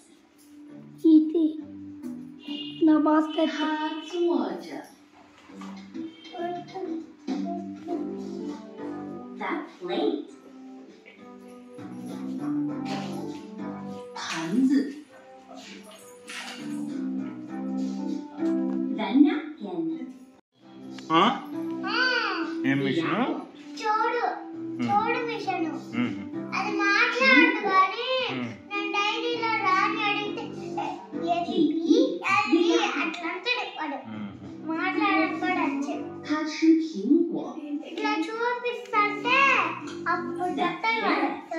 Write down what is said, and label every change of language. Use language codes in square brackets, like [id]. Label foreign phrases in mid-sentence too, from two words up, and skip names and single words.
[te] ఇది నా బాస్కెట్ [zh] 他坐着。 [en] That plate. [zh] 盘子。 [en] The napkin. [te] ఏం మిషన్? చూడు మిషను అది మాట్లాడదు కానీ నేను డైరీలో రాని అడిగితే అది అట్లా అంటాడు వాడు మాట్లాడడం కూడా వచ్చాడు [zh] 他吃苹果。 [te] ఇట్లా చూపిస్తుంటే అప్పుడు చెప్తాడు వాడు